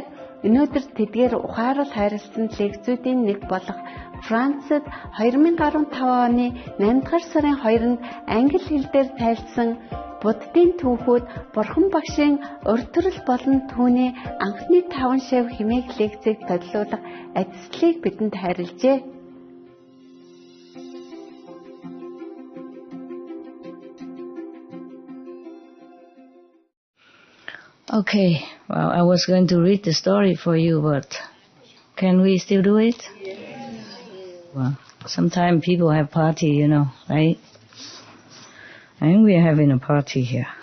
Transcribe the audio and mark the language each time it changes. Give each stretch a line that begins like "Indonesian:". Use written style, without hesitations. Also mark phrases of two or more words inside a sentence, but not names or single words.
Mongolian: Өнөөдөр тэдгээр ухаарал хайрлсан лекцүүдийн нэг болох Францад 2015 оны 8 дугаар сарын 2-нд англи хэл дээр тайлсан Буддийн түүхүүд Бурхан багшийн урт төрөл болон түүний анхны 5 шав хэмээх лекцийг төлөвлөх ажлыг бидэнд хайрлжээ.
English: Okay, well, I was going to read the story for you, but can we still do it? Yes. Well, sometimes people have party, right? And we are having a party here.